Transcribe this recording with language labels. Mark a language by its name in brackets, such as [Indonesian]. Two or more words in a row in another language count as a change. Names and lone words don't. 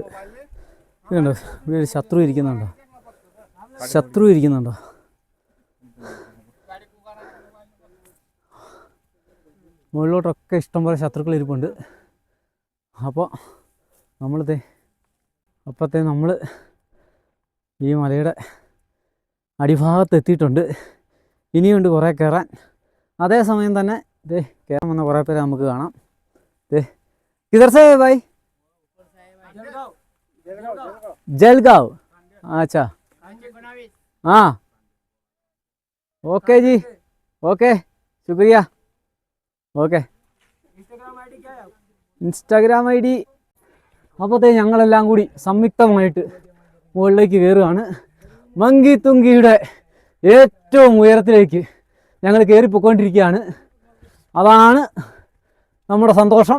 [Malayalam] ഇതുണ്ടോ, ഇവിടെ ഒരു ശത്രു ഇരിക്കുന്നുണ്ടോ? മുകളിലോട്ടൊക്കെ ഇഷ്ടംപോലെ ശത്രുക്കൾ ഇരിപ്പുണ്ട്. അപ്പോൾ നമ്മൾ ഈ മലയുടെ അടിഭാഗത്ത് എത്തിയിട്ടുണ്ട്. ഇനിയുണ്ട് കുറേ കയറാൻ. അതേസമയം തന്നെ കയറാൻ വന്ന കുറേ പേരെ നമുക്ക് കാണാം. [Hindi] किधर से है भाई? जलगांव। अच्छा, हाँ, ओके जी, ओके, शुक्रिया, ओके. [Malayalam] ഇൻസ്റ്റാഗ്രാം ഐ ഡി. അപ്പോഴത്തേ ഞങ്ങളെല്ലാം കൂടി സംയുക്തമായിട്ട് മുകളിലേക്ക് കയറുകയാണ്. മങ്കി തുങ്കിയുടെ ഏറ്റവും ഉയരത്തിലേക്ക് ഞങ്ങൾ കയറിപ്പോയിക്കൊണ്ടിരിക്കുകയാണ്. അതാണ് നമ്മുടെ സന്തോഷം.